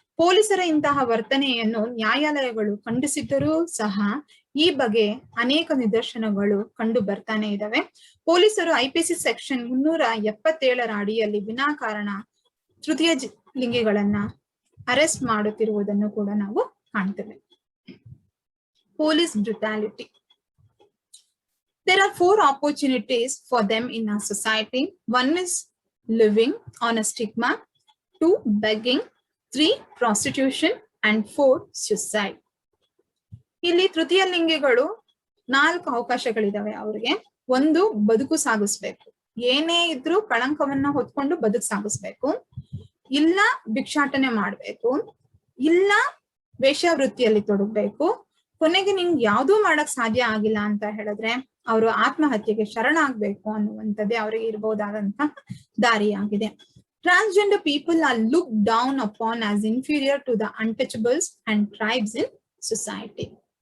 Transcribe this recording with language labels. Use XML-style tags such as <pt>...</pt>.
<kn>ಪೊಲೀಸರ ಇಂತಹ ವರ್ತನೆಯನ್ನು ನ್ಯಾಯಾಲಯಗಳು ಖಂಡಿಸಿದ್ದರೂ ಸಹ ಈ ಬಗ್ಗೆ ಅನೇಕ ನಿದರ್ಶನಗಳು ಕಂಡು ಬರ್ತಾನೆ ಇದಾವೆ. ಪೊಲೀಸರು ಐಪಿಸಿ ಸೆಕ್ಷನ್ 377 ಅಡಿಯಲ್ಲಿ ವಿನಾಕಾರಣ ತೃತೀಯ ಲಿಂಗಿಗಳನ್ನ ಅರೆಸ್ಟ್ ಮಾಡುತ್ತಿರುವುದನ್ನು ಕೂಡ ನಾವು ಕಾಣ್ತೇವೆ.</kn> <en>Police brutality. There are 4 opportunities for them in our society. 1 is living on a stigma, 2 begging, 3 prostitution, and 4 suicide.</en> <kn>ಇಲ್ಲಿ ತೃತೀಯ ಲಿಂಗಿಗಳು 4 ಅವಕಾಶಗಳಿದಾವೆ ಅವ್ರಿಗೆ. 1 ಬದುಕು ಸಾಗಿಸ್ಬೇಕು, ಏನೇ ಇದ್ರೂ ಕಳಂಕವನ್ನ ಹೊತ್ಕೊಂಡು ಬದುಕು ಸಾಗಿಸ್ಬೇಕು, ಇಲ್ಲ ಭಿಕ್ಷಾಟನೆ ಮಾಡ್ಬೇಕು, ಇಲ್ಲ ವೇಶ್ಯಾವೃತ್ತಿಯಲ್ಲಿ ತೊಡಗಬೇಕು, ಕೊನೆಗೆ ನಿಂಗೆ ಯಾವ್ದೂ ಮಾಡಕ್ ಸಾಧ್ಯ ಆಗಿಲ್ಲ ಅಂತ ಹೇಳಿದ್ರೆ ಅವರು ಆತ್ಮಹತ್ಯೆಗೆ ಶರಣಾಗ್ಬೇಕು ಅನ್ನುವಂಥದ್ದೇ ಅವರಿಗೆ ಇರಬಹುದಾದಂತಹ ದಾರಿಯಾಗಿದೆ.</kn> <en>Transgender people are looked down upon as inferior to the untouchables and tribes in society.</en>